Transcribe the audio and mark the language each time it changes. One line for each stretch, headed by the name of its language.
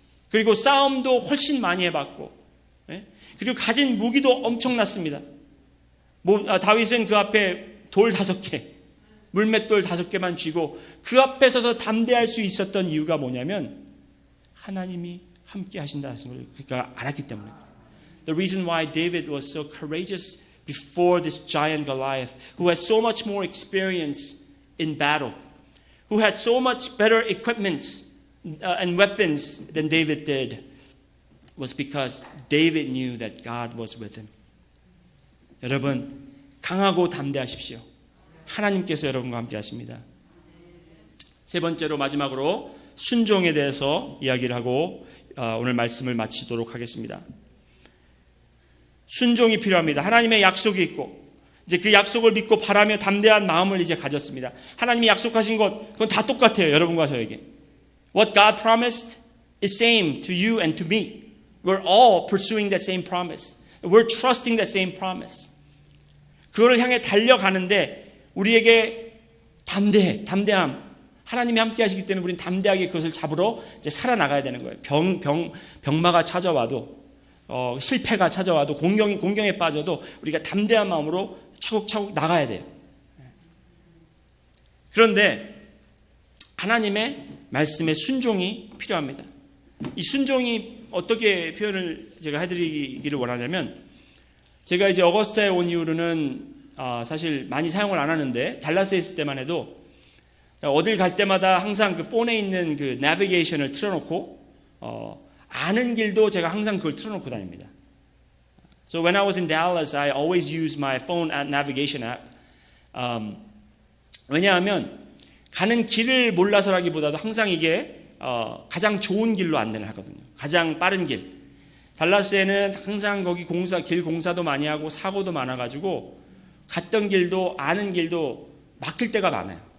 Korean: 그리고 싸움도 훨씬 많이 해봤고 그리고 가진 무기도 엄청났습니다. 다윗은 그 앞에 돌 5개 물맷돌 5개만 쥐고 그 앞에 서서 담대할 수 있었던 이유가 뭐냐면 하나님이 함께 하신다는 걸 그가 알았기 때문에.
English: The reason why David was so courageous before this giant Goliath, who has so much more experience in battle, who had so much better equipment and weapons than David did, was because David knew that God was with him.
Korean: 여러분 강하고 담대하십시오. 하나님께서 여러분과 함께 하십니다. 세 번째로 마지막으로 순종에 대해서 이야기를 하고 오늘 말씀을 마치도록 하겠습니다. 순종이 필요합니다. 하나님의 약속이 있고 이제 그 약속을 믿고 바라며 담대한 마음을 이제 가졌습니다. 하나님이 약속하신 것 그건 다 똑같아요. 여러분과 저에게.
English: What God promised is same to you and to me. We're all pursuing that same promise. We're trusting that same promise.
Korean: 그거를 향해 달려가는데 우리에게 담대함. 하나님이 함께 하시기 때문에 우리는 담대하게 그것을 잡으러 이제 살아나가야 되는 거예요. 병마가 찾아와도 실패가 찾아와도 공경에 빠져도 우리가 담대한 마음으로 차곡차곡 나가야 돼요. 그런데 하나님의 말씀에 순종이 필요합니다. 이 순종이 어떻게 표현을 제가 해드리기를 원하냐면, 제가 이제 어거스타에 온 이후로는 사실 많이 사용을 안 하는데, 달라스에 있을 때만 해도 어딜 갈 때마다 항상 그 폰에 있는 그 내비게이션을 틀어놓고 아는 길도 제가 항상 그걸 틀어놓고 다닙니다.
English: So when I was in Dallas, I always use my phone navigation app.
Korean: 왜냐하면 가는 길을 몰라서라기보다도 항상 이게 가장 좋은 길로 안내를 하거든요. 가장 빠른 길. 달라스에는 항상 거기 길 공사도 많이 하고 사고도 많아가지고 갔던 길도 아는 길도 막힐 때가 많아요.